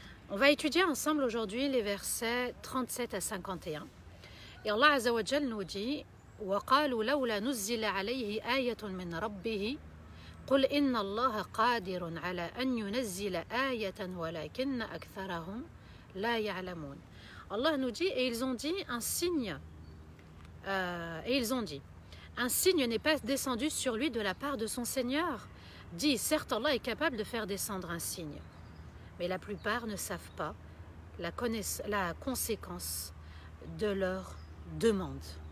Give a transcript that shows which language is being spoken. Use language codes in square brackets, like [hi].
[fr] On va étudier ensemble aujourd'hui les versets 37 à 51. Et Allah Azza wa Jal nous dit [ar] وَقَالُوا لَوْلَا نُزِّلَ عَلَيْهِ آيَةٌ مِّن رَبِّهِ قُلْ إِنَّ اللَّهَ قَادِرٌ عَلَى أَن يُنَزِّلَ آيَةً وَلَكِنَّ أَكْثَرَهُمْ لَا يَعْلَمُونَ. [fr] Allah nous dit, et ils ont dit un signe. Un signe n'est pas descendu sur lui de la part de son Seigneur. Dit, certes Allah est capable de faire descendre un signe, mais la plupart ne savent pas la conséquence de leur demande.